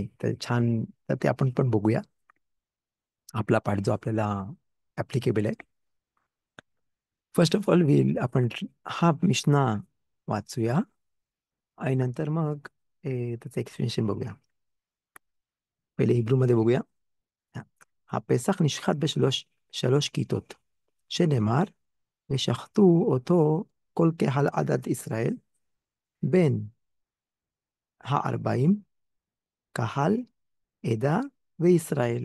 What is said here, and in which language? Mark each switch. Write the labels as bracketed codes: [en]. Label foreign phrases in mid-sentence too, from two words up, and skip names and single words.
[mr] तर छान, तर ते आपण पण बघूया, आपला पार्ट जो आपल्याला ऍप्लिकेबल आहे. [en] first of all [mr] आपण हा मिशना वाचूया, आणि नंतर मग त्याचं एक्सप्लेनेशन बघूया. पहिले हिब्रू मध्ये बघूया. [he] הפסח נשחט בשלוש כיתות, שנאמר, ושחטו אותו כל קהל עדת ישראל, בין הארבעים, קהל, עדה וישראל.